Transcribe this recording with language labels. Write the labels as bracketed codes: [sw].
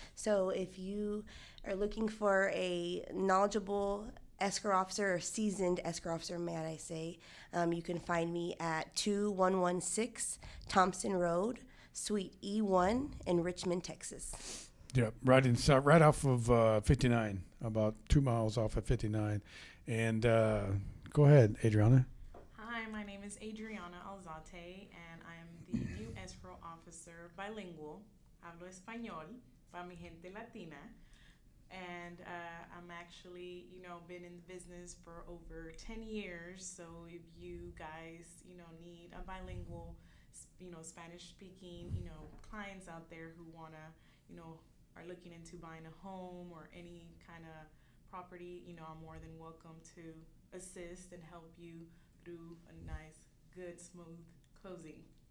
[en] So if you are looking for a knowledgeable escrow officer or seasoned escrow officer, may I say, you can find me at 2116 Thompson Road, Suite E1 in Richmond, Texas. Yeah, right off of 59, about 2 miles off of 59. And go ahead, Adriana. Hi, my name is Adriana Alzate, and I am the new escrow officer, Bilingual. [es] Hablo español para mi gente latina. [en] And I'm actually, been in the business for over 10 years. So if you guys, need a bilingual, Spanish-speaking, clients out there who want to, are looking into buying a home or any kind of property, I'm more than welcome to assist and help you through a nice, good, smooth closing.